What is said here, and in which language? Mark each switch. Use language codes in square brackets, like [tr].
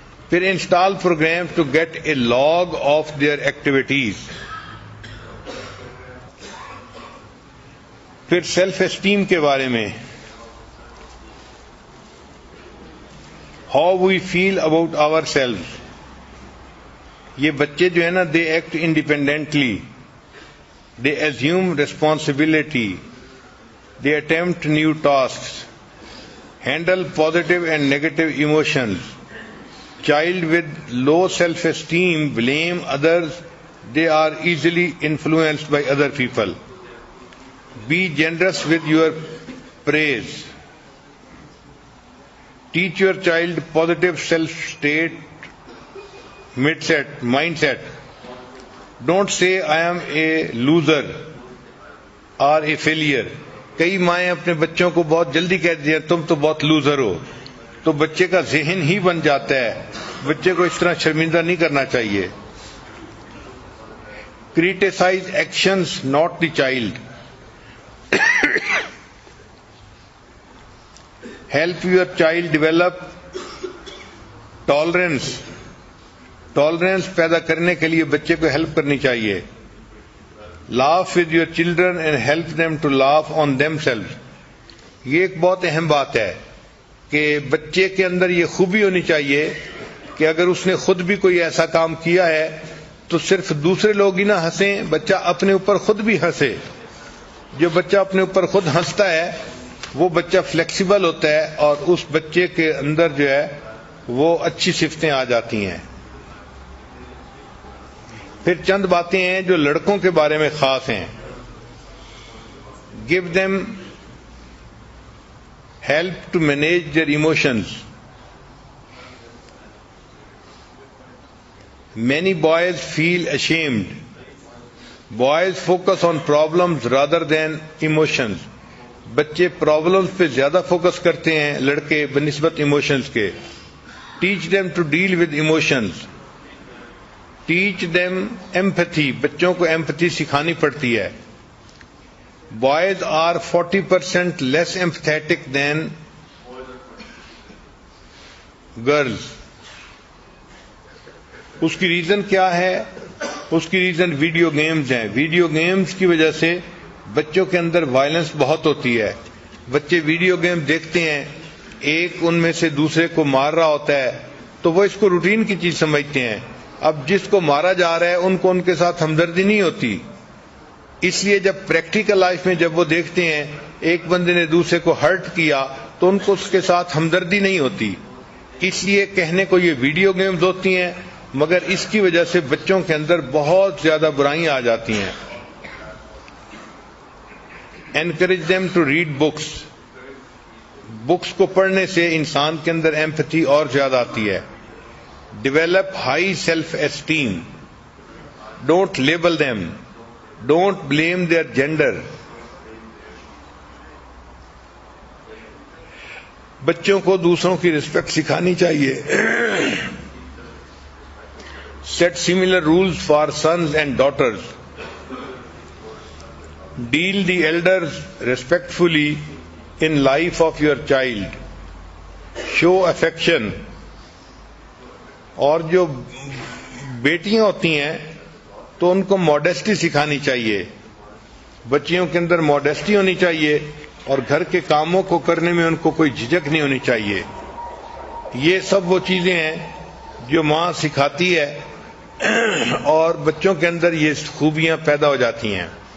[en] پھر install program to get a log of their activities. پھر self esteem [ur] کے بارے میں، [en] How we feel about our self. [ur] یہ بچے جو ہے نا، [en] They act independently, they assume responsibility, they attempt new tasks, handle positive and negative emotions. Child with low self-esteem blame others, they are easily influenced by other people. Be generous with your praise. Teach your child positive self-state mindset. Don't say I am a loser or a failure. [ur] کئی مائیں اپنے بچوں کو بہت جلدی کہتی ہیں تم تو بہت لوزر ہو، تو بچے کا ذہن ہی بن جاتا ہے. بچے کو اس طرح شرمندہ نہیں کرنا چاہیے. [en] Criticize actions, not the child. Help your child develop tolerance. [ur] Tolerance پیدا کرنے کے لیے بچے کو ہیلپ کرنی چاہیے. [en] Laugh with your children and help them to laugh on them self. [ur] یہ ایک بہت اہم بات ہے کہ بچے کے اندر یہ خوبی ہونی چاہیے کہ اگر اس نے خود بھی کوئی ایسا کام کیا ہے تو صرف دوسرے لوگ ہی نہ ہنسیں، بچہ اپنے اوپر خود بھی ہنسے. جو بچہ اپنے اوپر خود ہنستا ہے وہ بچہ فلیکسیبل ہوتا ہے اور اس بچے کے اندر جو ہے وہ اچھی صفتیں آ جاتی ہیں. پھر چند باتیں ہیں جو لڑکوں کے بارے میں خاص ہیں. [en] Give them help to manage their emotions. Many boys feel ashamed. Boys focus on problems rather than emotions. [ur] بچے پرابلمز پہ زیادہ فوکس کرتے ہیں لڑکے بنسبت ایموشنز کے. [en] Teach them to deal with emotions. Teach them empathy. [ur] بچوں کو empathy سکھانی پڑتی ہے. [en] Boys are 40% less empathetic than girls. [ur] اس کی ریزن کیا ہے؟ اس کی ریزن ویڈیو گیمز ہیں. ویڈیو گیمز کی وجہ سے بچوں کے اندر وائلنس بہت ہوتی ہے. بچے ویڈیو گیم دیکھتے ہیں، ایک ان میں سے دوسرے کو مار رہا ہوتا ہے تو وہ اس کو روٹین کی چیز سمجھتے ہیں. اب جس کو مارا جا رہا ہے ان کو ان کے ساتھ ہمدردی نہیں ہوتی. اس لیے جب پریکٹیکل لائف میں جب وہ دیکھتے ہیں ایک بندے نے دوسرے کو ہرٹ کیا تو ان کو اس کے ساتھ ہمدردی نہیں ہوتی. اس لیے کہنے کو یہ ویڈیو گیمز ہوتی ہیں، مگر اس کی وجہ سے بچوں کے اندر بہت زیادہ برائیاں آ جاتی ہیں. [en] Encourage them to read books. [ur] Books کو پڑھنے سے انسان کے اندر ایمپتھی اور زیادہ آتی ہے. [en] Develop high self-esteem. Don't label them. Don't blame their gender. [ur] بچوں کو دوسروں کی رسپیکٹ سکھانی چاہیے. [en] Set similar rules for sons and daughters. Deal the elders respectfully in life of your child. Show affection. [ur] اور جو بیٹیاں ہوتی ہیں تو ان کو ماڈیسٹی سکھانی چاہیے. بچیوں کے اندر ماڈیسٹی ہونی چاہیے اور گھر کے کاموں کو کرنے میں ان کو کوئی جھجک نہیں ہونی چاہیے. یہ سب وہ چیزیں ہیں جو ماں سکھاتی ہے اور بچوں کے اندر یہ خوبیاں پیدا ہو جاتی ہیں.